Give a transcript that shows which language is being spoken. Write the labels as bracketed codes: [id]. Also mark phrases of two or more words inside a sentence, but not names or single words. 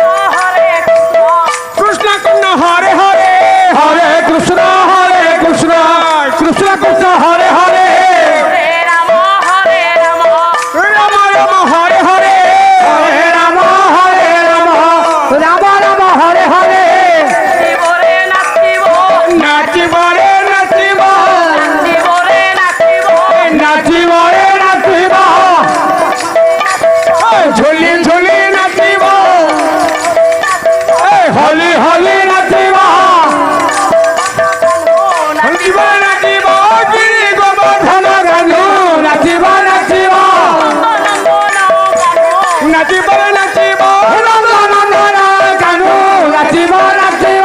[sa] কৃষ্ণ কৃষ্ণ হরে হরে হরে কৃষ্ণ কৃষ্ণ কৃষ্ণ হরে হরে হরে রাম রাম রাম রাম হরে হরে হরে রাম রাম রাম হরে হরে [as] শিবরে নাচিব নাচিব রে নাচিব শিবরে নাচিব নাচিব রে নাচিব ঝুলি ঝুলি নাচিব হলি হলি নাচিব নাচিব নাচিব গিরি গোবর্ধন গানু নাচিব নাচিব নাচিব নাচিব নন্দন গানু নাচিব নাচিব